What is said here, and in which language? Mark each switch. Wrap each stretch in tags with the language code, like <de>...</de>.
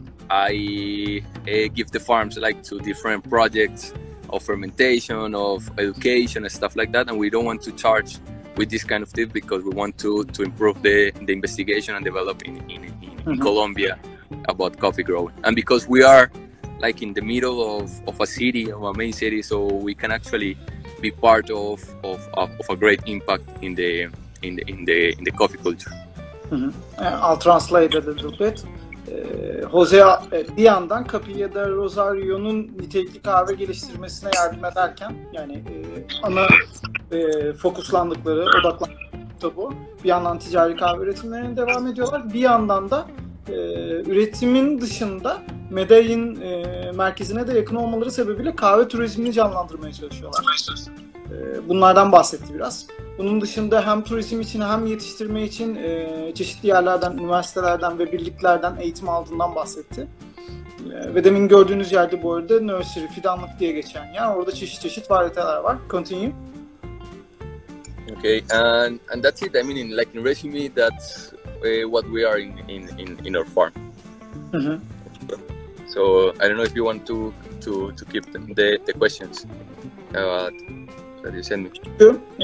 <en>I give the farms like to different projects of fermentation, of education and stuff like that. And we don't want to charge with this kind of tip, because we want to improve the investigation and develop in Colombia about coffee growing. And because we are like in the middle of a city, of a main city, so we can actually be part of a great impact in the coffee culture. I'll translate a little bit.</en> <tr>Jose bir yandan Capilla del Rosario'nun nitelikli kahve geliştirmesine yardım ederken, yani ana fokuslandıkları, odaklandıkları bu. Bir yandan ticari kahve üretimlerine devam ediyorlar. Bir yandan da üretimin dışında Medellin merkezine de yakın olmaları sebebiyle kahve turizmini canlandırmaya çalışıyorlar. Bunlardan bahsetti biraz. Bunun dışında hem turizm için hem yetiştirme için çeşitli yerlerden, üniversitelerden ve birliklerden eğitim aldığından bahsetti. Ve demin gördüğünüz yerde bu arada nursery, fidanlık diye geçen yer. Orada çeşit varyeteler var.</tr> <en>Continue. Okay, and that's it. I mean, in resume, that's what we are in our farm. So I don't know if you want to keep the questions that you send me. Sure.</en>